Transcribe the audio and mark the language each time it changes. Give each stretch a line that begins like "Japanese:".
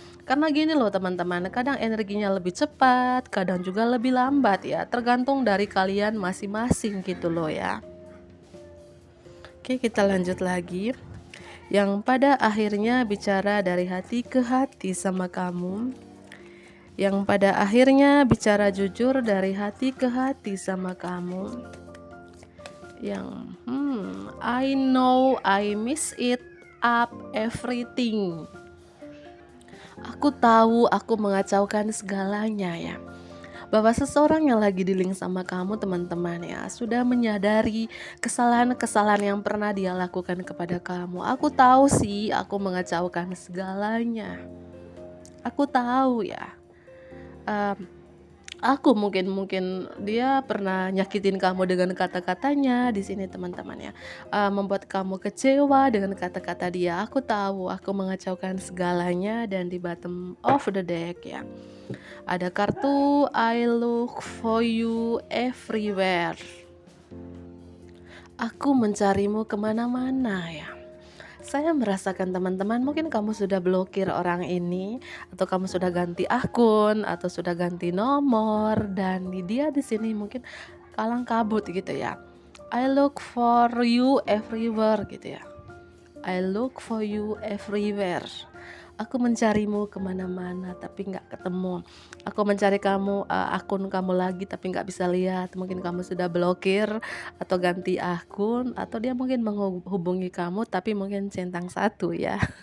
Indonesian: Karena gini loh teman-teman, kadang energinya lebih cepat, kadang juga lebih lambat ya, tergantung dari kalian masing-masing gitu loh ya. Oke, kita lanjut lagi. Yang pada akhirnya bicara dari hati ke hati sama kamu. Yang pada akhirnya bicara jujur dari hati ke hati sama kamu. Yang
English: I know I miss it up everything.
Indonesian: Aku tahu aku mengacaukan segalanya ya. Bahwa seseorang yang lagi dealing sama kamu teman-teman ya sudah menyadari kesalahan-kesalahan yang pernah dia lakukan kepada kamu. Aku tahu sih aku mengacaukan segalanya. Aku tahu ya. Em, aku mungkin dia pernah nyakitin kamu dengan kata-katanya di sini teman-teman ya. Membuat kamu kecewa dengan kata-kata dia. Aku tahu aku mengacaukan segalanya, dan di
English: bottom of the deck
Indonesian: ya. Ada kartu
English: I look for you everywhere.
Indonesian: Aku mencarimu kemana-mana ya. Saya merasakan teman-teman mungkin kamu sudah blokir orang ini, atau kamu sudah ganti akun, atau sudah ganti nomor, dan dia di sini mungkin kalang kabut gitu ya.
English: I look for you everywhere
Indonesian: gitu ya.
English: I look for you everywhere.
Indonesian: Aku mencarimu kemana-mana tapi nggak ketemu. Aku mencari kamu, akun kamu lagi tapi nggak bisa lihat. Mungkin kamu sudah blokir atau ganti akun, atau dia mungkin menghubungi kamu tapi mungkin centang satu ya.